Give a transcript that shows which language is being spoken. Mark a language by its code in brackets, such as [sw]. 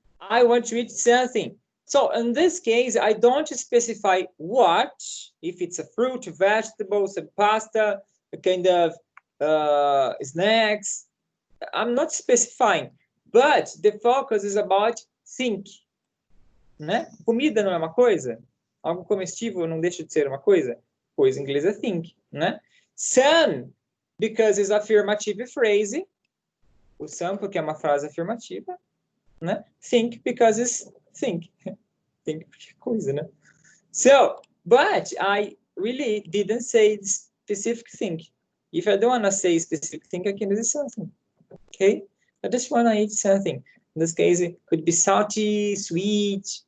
[en] I want to eat something. So in this case, I don't specify what, if it's a fruit, vegetables, a pasta, a kind of snacks. I'm not specifying, but the focus is about think. [pt] Né? Comida não é uma coisa? Algo comestível não deixa de ser uma coisa? Coisa em inglês é think, né? [en] Some, because it's affirmative phrase. [pt] O some, porque é uma frase afirmativa. Né? [en] Think, because it's think. Think [pt] porque é coisa, né? [en] So, but I really didn't say specific thing. If I don't want to say specific thing, I can use something. Okay? I just want to eat something. In this case, it could be salty, sweet.